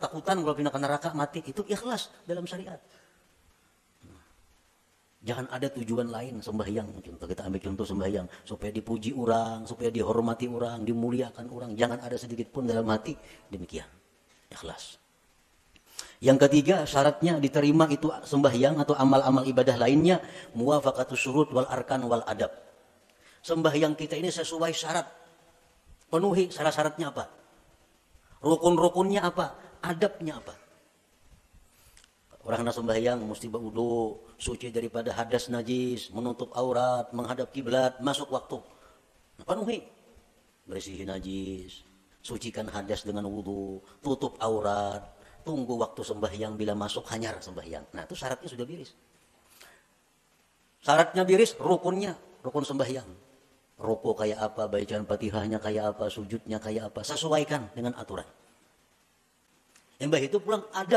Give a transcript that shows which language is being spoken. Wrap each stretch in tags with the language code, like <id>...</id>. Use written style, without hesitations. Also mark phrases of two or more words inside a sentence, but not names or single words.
<id>Takutan kalau pindah ke neraka mati. Itu ikhlas dalam syariat. Jangan ada tujuan lain sembahyang. Contoh kita ambil contoh sembahyang supaya dipuji orang, supaya dihormati orang, dimuliakan orang. Jangan ada sedikit pun dalam hati demikian. Ikhlas. Yang ketiga, syaratnya diterima itu sembahyang atau amal-amal ibadah lainnya</id> <ar>موافقة الشروط والأركان والآداب.</ar> <id>Sembahyang kita ini sesuai syarat. Penuhi syarat-syaratnya apa? Rukun-rukunnya apa? Adabnya apa? Orang nak sembahyang mesti berwudu, suci daripada hadas najis, menutup aurat, menghadap kiblat, masuk waktu.</id> <bjn>Penuhi. Bersihin najis, sucikan hadas dengan wudu, tutup aurat, tunggu waktu sembahyang, bila masuk hanyar sembahyang. Nah, itu syaratnya sudah biris. Syaratnya biris, rukunnya, rukun sembahyang. Ruku kayak apa, bacaan Fatihahnya kayak apa, sujudnya kayak apa, sesuaikan dengan aturan. Yang itu pulang adab.</bjn>